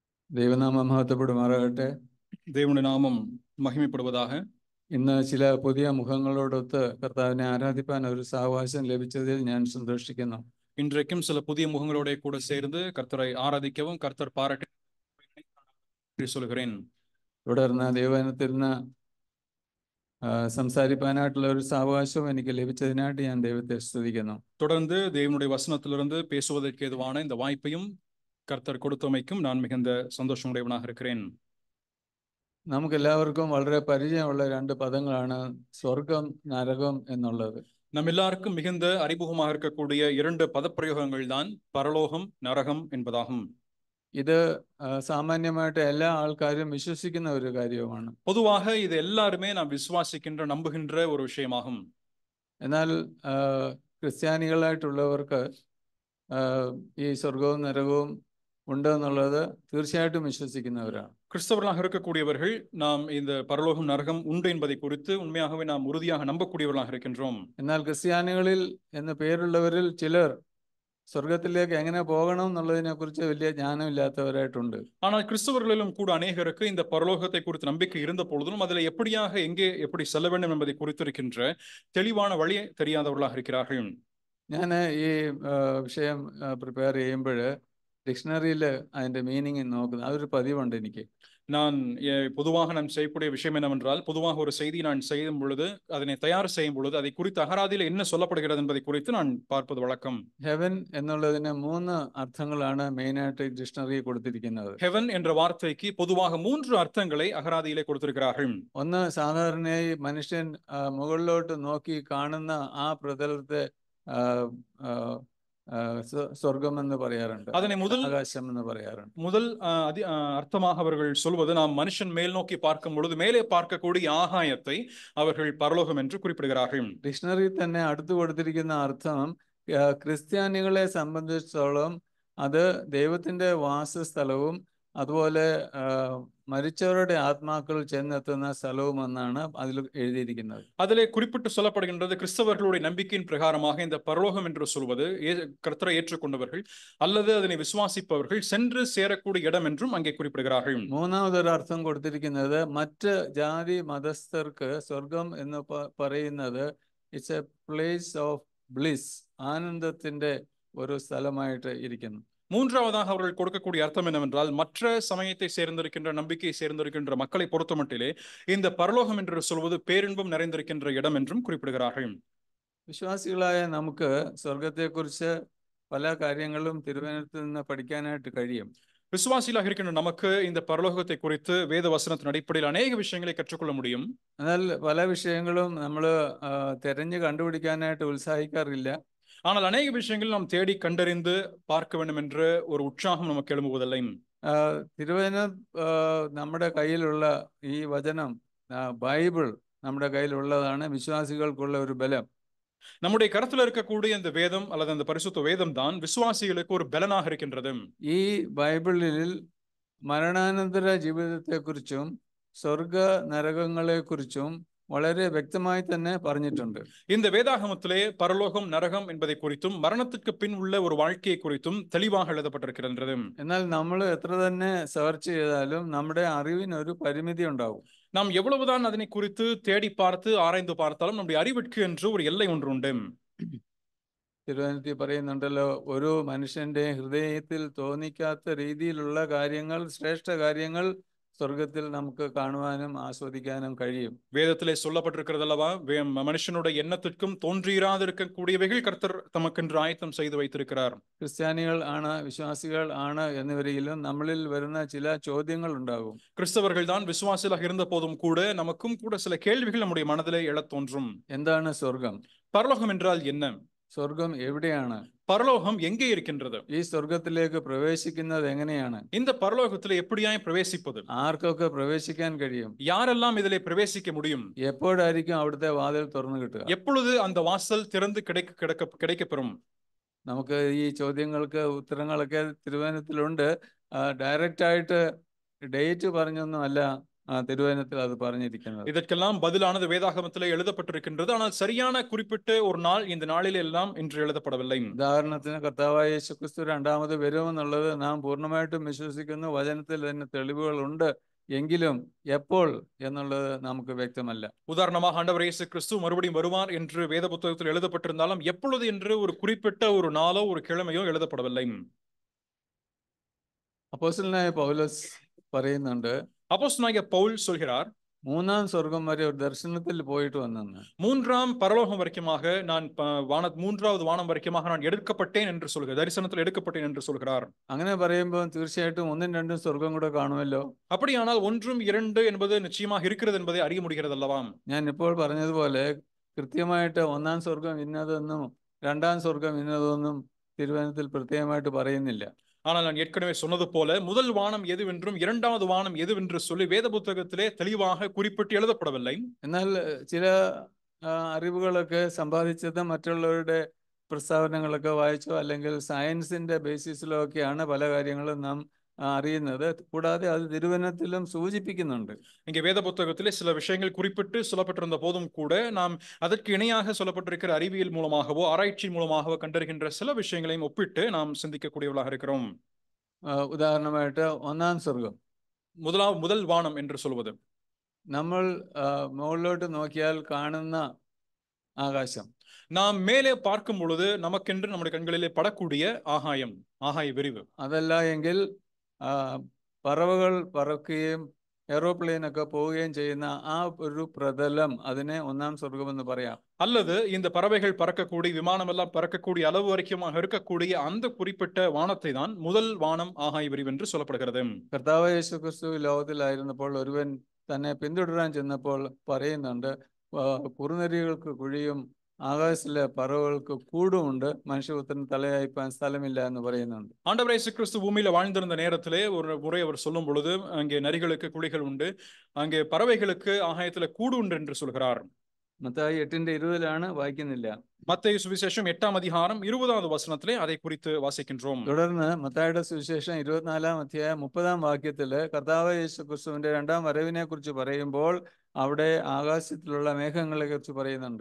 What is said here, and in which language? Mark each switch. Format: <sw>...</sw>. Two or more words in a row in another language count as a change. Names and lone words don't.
<ml>ദൈവനാമം മഹത്വപ്പെടുമാറാകട്ടെ.</ml> <ta>தேவனுடைய நாமம் மகிமைப்படுவதாக.</ta> <ml>ഇന്ന് ചില പുതിയ മുഖങ്ങളോടൊത്ത് കർത്താവിനെ ആരാധിപ്പാൻ ഒരു സാവകാശം ലഭിച്ചതിൽ ഞാൻ സന്തോഷിക്കുന്നു.</ml> <ta>இன்றைக்கும் சில புதிய முகங்களோட கூட சேர்ந்து கர்த்தரை ஆராதிக்கவும் கர்த்தர் பாராட்டி சொல்கிறேன்.</ta> <ml>തുടർന്ന് ദൈവവചനത്തിൽ നിന്ന് സംസാരിപ്പാനായിട്ടുള്ള ഒരു സാവകാശവും എനിക്ക് ലഭിച്ചതിനായിട്ട് ഞാൻ ദൈവത്തെ സ്തുതിക്കുന്നു.</ml> <ta>தொடர்ந்து தேவனுடைய வசனத்திலிருந்து பேசுவதற்கு ஏதுவான இந்த வாய்ப்பையும் கர்த்தர் கொடுத்தமைக்கும் நான் மிகுந்த சந்தோஷமுடையவனாக இருக்கிறேன்.</ta> <ml>നമുക്കെല്ലാവർക്കും വളരെ പരിചയമുള്ള രണ്ട് പദങ്ങളാണ് സ്വർഗം, നരകം എന്നുള്ളത്.</ml> <ta>நம் எல்லாருக்கும் மிகுந்த அறிமுகமாக இருக்கக்கூடிய இரண்டு பதப்பிரயோகங்கள் தான் பரலோகம், நரகம் என்பதாகும்.</ta> <ml>ഇത് സാമാന്യമായിട്ട് എല്ലാ ആൾക്കാരും വിശ്വസിക്കുന്ന ഒരു കാര്യവുമാണ്.</ml> <ta>பொதுவாக இது எல்லாருமே நாம் விசுவாசிக்கின்ற நம்புகின்ற ஒரு விஷயமாகும்.</ta> <ml>എന്നാൽ ക്രിസ്ത്യാനികളായിട്ടുള്ളവർക്ക് ഈ സ്വർഗവും നരകവും ഉണ്ട് എന്നുള്ളത് തീർച്ചയായിട്ടും വിശ്വസിക്കുന്നവരാണ്.</ml> <ta>கிறிஸ்தவர்களாக இருக்கக்கூடியவர்கள் நாம் இந்த பரலோகம், நரகம் உண்டு என்பதை குறித்து உண்மையாகவே நாம் உறுதியாக நம்பக்கூடியவர்களாக இருக்கின்றோம்.</ta> <ml>എന്നാൽ ക്രിസ്ത്യാനികളിൽ എന്ന് പേരുള്ളവരിൽ ചിലർ സ്വർഗത്തിലേക്ക് എങ്ങനെ പോകണം എന്നുള്ളതിനെ കുറിച്ച് വലിയ ஞானமில்லாதவராയിട്ടുണ്ട്.</ml> <ta>ஆனால் கிறிஸ்தவர்களிலும் கூட அநேகருக்கு இந்த பரலோகத்தை குறித்து நம்பிக்கை இருந்த பொழுதும் அதில் எப்படியாக எங்கே எப்படி செல்ல வேண்டும் என்பதை குறித்திருக்கின்ற தெளிவான வழி தெரியாதவர்களாக இருக்கிறார்கள்.</ta> <ml>ഞാൻ ഈ വിഷയം പ്രിപ്പയർ ചെയ്യുമ്പോൾ ഡിക്ഷണറിയിൽ അതിൻ്റെ മീനിങ് നോക്കുന്നത് അതൊരു പതിവുണ്ട് എനിക്ക്.</ml> <ta>நான் பொதுவாக நான் செய்யக்கூடிய விஷயம் என்னவென்றால், பொதுவாக ஒரு செய்தி நான் செய்யும் பொழுது, அதனை தயார் செய்யும் பொழுது அதை குறித்து அகராதியில் என்ன சொல்லப்படுகிறது என்பதை குறித்து நான் பார்ப்பது வழக்கம்.</ta> <ml>ഹെവൻ എന്നുള്ളതിന് 3 അർത്ഥങ്ങളാണ് മെയിനായിട്ട് ഡിക്ഷണറി കൊടുത്തിരിക്കുന്നത്.</ml> <ta>ஹெவன் என்ற வார்த்தைக்கு பொதுவாக 3 அர்த்தங்களை அகராதியிலே கொடுத்திருக்கிறார்கள்.</ta> <ml>ഒന്ന്, സാധാരണയായി മനുഷ്യൻ മുകളിലോട്ട് നോക്കി കാണുന്ന ആ പ്രതലത്തെ സ്വർഗം എന്ന് പറയാറുണ്ട്,</ml> <ta>அதனை</ta> <ml>ஆகாசம் എന്ന് പറയാറുണ്ട്.</ml> <ta>முதல் அர்த்தமாக அவர்கள் சொல்வது, நாம் மனுஷன் மேல் நோக்கி பார்க்கும் பொழுது மேலே பார்க்கக்கூடிய ஆகாயத்தை அவர்கள் பரலோகம் என்று குறிப்பிடுகிறார்கள்.</ta> <ml>ഡിക്ഷണറി തന്നെ അടുത്ത് കൊടുത്തിരിക്കുന്ന അർത്ഥം ക്രിസ്ത്യാനികളെ സംബന്ധിച്ചിടത്തോളം അത് ദൈവത്തിന്റെ വാസസ്ഥലവും അതുപോലെ മരിച്ചവരുടെ ആത്മാക്കൾ ചെന്നെത്തുന്ന സ്ഥലവും എന്നാണ് അതിൽ എഴുതിയിരിക്കുന്നത്.</ml> <ta>அதிலே குறிப்பிட்டு சொல்லப்படுகின்றது, கிறிஸ்தவர்களுடைய நம்பிக்கையின் பிரகாரமாக இந்த பரலோகம் என்று சொல்வது கர்த்தரை ஏற்றுக்கொண்டவர்கள் அல்லது அதனை விசுவாசிப்பவர்கள் சென்று சேரக்கூடிய இடம் என்றும் அங்கே குறிப்பிடுகிறார்கள்.</ta> <ml>മൂന്നാമതൊരു അർത്ഥം കൊടുത്തിരിക്കുന്നത് മറ്റ് ജാതി മതസ്ഥർക്ക് സ്വർഗം എന്ന് പറയുന്നത്</ml> <en>it's a place of bliss,</en> <ml>ആനന്ദത്തിന്റെ ഒരു സ്ഥലമായിട്ട് ഇരിക്കുന്നു.</ml> <ta>மூன்றாவதாக அவர்கள் கொடுக்கக்கூடிய அர்த்தம் என்னவென்றால், மற்ற சமயத்தை சேர்ந்திருக்கின்ற நம்பிக்கையை சேர்ந்திருக்கின்ற மக்களை பொறுத்தமட்டிலே இந்த பரலோகம் என்று சொல்வது பேரின்பம் நிறைந்திருக்கின்ற இடம் என்றும் குறிப்பிடுகிறார்கள்.</ta> <ml>വിശ്വാസികളായ നമുക്ക് സ്വർഗത്തെക്കുറിച്ച് പല കാര്യങ്ങളും തിരുവചനത്തിൽ നിന്ന് പഠിക്കാനായിട്ട് കഴിയും.</ml> <ta>விசுவாசிகளாக இருக்கின்ற நமக்கு இந்த பரலோகத்தை குறித்து வேத வசனத்தின் அடிப்படையில் அநேக விஷயங்களை கற்றுக்கொள்ள முடியும்.</ta> <ml>എന്നാൽ പല വിഷയങ്ങളും നമ്മൾ തിരഞ്ഞു കണ്ടുപിടിക്കാനായിട്ട് ഉത്സാഹിക്കാറില്ല.</ml> <ta>ஆனால் அநேக விஷயங்கள் நாம் தேடி கண்டறிந்து பார்க்க வேண்டும் என்ற ஒரு உற்சாகம் நமக்கு எழும்புவதில்லை.</ta> <ml>തിരുവചനം നമ്മുടെ കയ്യിലുള്ള ഈ വചനം ബൈബിൾ നമ്മുടെ കയ്യിലുള്ളതാണ് വിശ്വാസികൾക്കുള്ള ഒരു ബലം.</ml> <ta>நம்முடைய கருத்துல இருக்கக்கூடிய இந்த வேதம் அல்லது அந்த பரிசுத்த வேதம் தான் விசுவாசிகளுக்கு ஒரு பலனாக இருக்கின்றது.</ta> <ml>ഈ ബൈബിളിൽ മരണാനന്തര ജീവിതത്തെക്കുറിച്ചും സ്വർഗ നരകങ്ങളെക്കുറിച്ചും വളരെ വ്യക്തമായി തന്നെ പറഞ്ഞിട്ടുണ്ട്.</ml> <ta>இந்த வேதாகமத்திலே பரலோகம், நரகம் என்பதை குறித்தும் மரணத்துக்கு பின் உள்ள ஒரு வாழ்க்கையை குறித்தும் தெளிவாக எழுதப்பட்டிருக்கிறது.</ta> <ml>എന്നാൽ നമ്മൾ എത്ര തന്നെ സെർച്ച് ചെയ്താലും നമ്മുടെ അറിവിന് ഒരു പരിമിതി ഉണ്ടാവും.</ml> <ta>நாம் எவ்வளவுதான் அதனை குறித்து தேடி பார்த்து ஆராய்ந்து பார்த்தாலும் நம்முடைய அறிவிற்கு என்று ஒரு எல்லை ஒன்று உண்டு.</ta> <ml>തിരുവചനത്തിൽ പറയുന്നുണ്ടല്ലോ, ഒരു മനുഷ്യന്റെ ഹൃദയത്തിൽ തോന്നിക്കാത്ത രീതിയിലുള്ള കാര്യങ്ങൾ, ശ്രേഷ്ഠ കാര്യങ്ങൾ സ്വർഗത്തിൽ നമുക്ക് കാണുവാനും ആസ്വദിക്കാനും കഴിയും.</ml> <ta>வேதத்திலே சொல்லப்பட்டிருக்கிறது அல்லவா, மனுஷனுடைய எண்ணத்திற்கும் தோன்றியிராது இருக்கக்கூடியவைகள் கர்த்தர் தமக்கென்று ஆயத்தம் செய்து வைத்திருக்கிறார்.</ta> <ml>ക്രിസ്ത്യാനികൾ ആണ്, വിശ്വാസികൾ ആണ് എന്നിവരിലും നമ്മളിൽ വരുന്ന ചില ചോദ്യങ്ങൾ ഉണ്ടാകും.</ml> <ta>கிறிஸ்தவர்கள் தான் விசுவாசிகளாக இருந்த போதும் கூட நமக்கும் கூட சில கேள்விகள் நம்முடைய மனதிலே எழத் தோன்றும்.</ta> <ml>എന്താണ് സ്വർഗം?</ml> <ta>பரலோகம் என்றால் என்ன?</ta> <ml>സ്വർഗം എവിടെയാണ്?</ml> <ta>பரலோகம் எங்கே இருக்கின்றது?</ta> <ml>ഈ സ്വർഗത്തിലേക്ക് പ്രവേശിക്കുന്നത് എങ്ങനെയാണ്?</ml> <ta>இந்த பரலோகத்திலே எப்படியாய் பிரவேசிப்பது?</ta> <ml>ആർക്കൊക്കെ പ്രവേശിക്കാൻ കഴിയും?</ml> <ta>யாரெல்லாம் இதிலே பிரவேசிக்க முடியும்?</ta> <ml>എപ്പോഴായിരിക്കും അവിടുത്തെ വാതിൽ തുറന്നു കിട്ടുക?</ml> <ta>எப்பொழுது அந்த வாசல் திறந்து கிடைக்கப்பெறும்?</ta> <ml>നമുക്ക് ഈ ചോദ്യങ്ങൾക്ക് ഉത്തരങ്ങളൊക്കെ തിരുവചനത്തിലുണ്ട്. ഡയറക്റ്റ് ആയിട്ട് ഡേറ്റ് പറഞ്ഞൊന്നും അല്ല തിരുവചനത്തിൽ അത് പറഞ്ഞിരിക്കുന്നത്.</ml> <ta>இதற்கெல்லாம் பதிலானது வேதாகமத்திலே எழுதப்பட்டிருக்கின்றது. ஆனால் சரியான குறிப்பிட்ட ஒரு நாள் இந்த நாளில் எல்லாம் இன்று எழுதப்படவில்லை.</ta> <ml>ഉദാഹരണത്തിന് കർത്താവായ യേശുക്രിസ്തു രണ്ടാമത് വരുമെന്നുള്ളത് നാം പൂർണ്ണമായിട്ടും വിശ്വസിക്കുന്നു. വചനത്തിൽ തന്നെ തെളിവുകളുണ്ട്. എങ്കിലും എപ്പോൾ എന്നുള്ളത് നമുക്ക് വ്യക്തമല്ല.</ml> <ta>உதாரணமாக ஆண்டவர் இயேசு கிறிஸ்து மறுபடியும் வருவார் என்று வேத புத்தகத்தில் எழுதப்பட்டிருந்தாலும் எப்பொழுது என்று ஒரு குறிப்பிட்ட ஒரு நாளோ ஒரு கிழமையோ எழுதப்படவில்லை.</ta> <ml>അപ്പോസ്തലനായ പൗലോസ് പറയുന്നുണ്ട്,</ml> <ta>அப்போஸ்தலனாகிய பவுல் சொல்கிறார்,</ta> <ml>മൂന്നാം സ്വർഗം വരെ ഒരു ദർശനത്തിൽ പോയിട്ട് വന്നെന്ന്.</ml> <ta>மூன்றாம் பரலோகம் வரைக்குமாக நான் மூன்றாவது வானம் வரைக்குமாக நான் எடுக்கப்பட்டேன் என்று சொல்கிறார். தரிசனத்தில் எடுக்கப்பட்டேன் என்று சொல்கிறார்.</ta> <ml>അങ്ങനെ പറയുമ്പോൾ തീർച്ചയായിട്ടും ഒന്നും രണ്ടും സ്വർഗം കൂടെ കാണുമല്ലോ.</ml> <ta>அப்படியானால் ஒன்றும் இரண்டு என்பது நிச்சயமாக இருக்கிறது என்பதை அறிய முடிகிறது அல்லவா?</ta> <ml>ഞാൻ ഇപ്പോൾ പറഞ്ഞതുപോലെ കൃത്യമായിട്ട് ഒന്നാം സ്വർഗം ഇന്നതെന്നും രണ്ടാം സ്വർഗം ഇന്നതെന്നും തിരുവചനത്തിൽ പ്രത്യേകമായിട്ട് പറയുന്നില്ല.</ml> <ta>ஆனால் நான் ஏற்கனவே சொன்னது போல முதல் வானம் எதுவென்றும் இரண்டாவது வானம் எதுவென்று சொல்லி வேத புத்தகத்திலே தெளிவாக குறிப்பிட்டு எழுதப்படவில்லை.</ta> <ml>എന്നാൽ ചില അറിവുകളൊക്കെ സമ്പാദിച്ചത് മറ്റുള്ളവരുടെ പ്രസ്താവനകളൊക്കെ വായിച്ചോ അല്ലെങ്കിൽ സയൻസിന്റെ ബേസിസിലോ ഒക്കെയാണ് പല കാര്യങ്ങളും നാം അറിയുന്നത്. കൂടാതെ അത് തിരുവചനത്തിലും സൂചിപ്പിക്കുന്നുണ്ട്.</ml> <ta>இங்கே வேத புத்தகத்திலே சில விஷயங்கள் குறிப்பிட்டு சொல்லப்பட்டிருந்த போதும் கூட நாம் அதற்கு இணையாக சொல்லப்பட்டிருக்கிற அறிவியல் மூலமாகவோ ஆராய்ச்சி மூலமாகவோ கண்டறிகின்ற சில விஷயங்களையும் ஒப்பிட்டு நாம் சிந்திக்கக்கூடியவர்களாக இருக்கிறோம்.</ta> <ml>ഉദാഹരണമായിട്ട് ഒന്നാം സ്വർഗം,</ml> <ta>முதல் வானம் என்று சொல்வது,</ta> <ml>നമ്മൾ മുകളിലോട്ട് നോക്കിയാൽ കാണുന്ന ആകാശം,</ml> <ta>நாம் மேலே பார்க்கும் பொழுது நமக்கென்று நம்முடைய கண்களிலே படக்கூடிய ஆகாயம், ஆகாய விரிவு.</ta> <ml>അതല്ല എങ്കിൽ പറവകൾ പറക്കുകയും എയ്റോപ്ലെയിൻ ഒക്കെ പോവുകയും ചെയ്യുന്ന ആ ഒരു പ്രതലം, അതിനെ ഒന്നാം സ്വർഗം എന്ന് പറയാം.</ml> <ta>அல்லது இந்த பறவைகள் பறக்கக்கூடிய விமானம் எல்லாம் பறக்கக்கூடிய அளவு வரைக்குமாக இருக்கக்கூடிய அந்த குறிப்பிட்ட வானத்தை தான் முதல் வானம் ஆகாய விரிவு என்று சொல்லப்படுகிறது.</ta> <ml>കർത്താവ് യേശുക്രിസ്തു ലോകത്തിലായിരുന്നപ്പോൾ ഒരുവൻ തന്നെ പിന്തുടരാൻ ചെന്നപ്പോൾ പറയുന്നുണ്ട്, കുറുനരികൾക്ക് കുഴിയും ആകാശത്തിലെ പറവകൾക്ക് കൂടുമുണ്ട്, മനുഷ്യപുത്രൻ തലയായിപ്പാൻ സ്ഥലമില്ല എന്ന് പറയുന്നുണ്ട്.</ml> <ta>ஆண்டவர் இயேசு கிறிஸ்து பூமியில வாழ்ந்திருந்த நேரத்திலே ஒரு முறை அவர் சொல்லும் பொழுது அங்கே நரிகளுக்கு குழிகள் உண்டு, அங்கே பறவைகளுக்கு ஆகாயத்துல கூடு உண்டு என்று சொல்கிறார்.</ta> <ml>മത്തായി 8:20 വായിക്കുന്നില്ല.</ml> <ta>மத்தேயு சுவிசேஷம் 8ஆம் அதிகாரம் 20வது வசனத்திலே அதை குறித்து வாசிக்கின்றோம்.</ta> <ml>തുടർന്ന് മത്തായിയുടെ സുവിശേഷം 24-ാം അധ്യായം 30-ാം വാക്യത്തില് കർത്താവ് യേശുക്രിസ്തുവിന്റെ രണ്ടാം വരവിനെ കുറിച്ച് പറയുമ്പോൾ അവിടെ ആകാശത്തിലുള്ള മേഘങ്ങളെ കുറിച്ച് പറയുന്നുണ്ട്.</ml>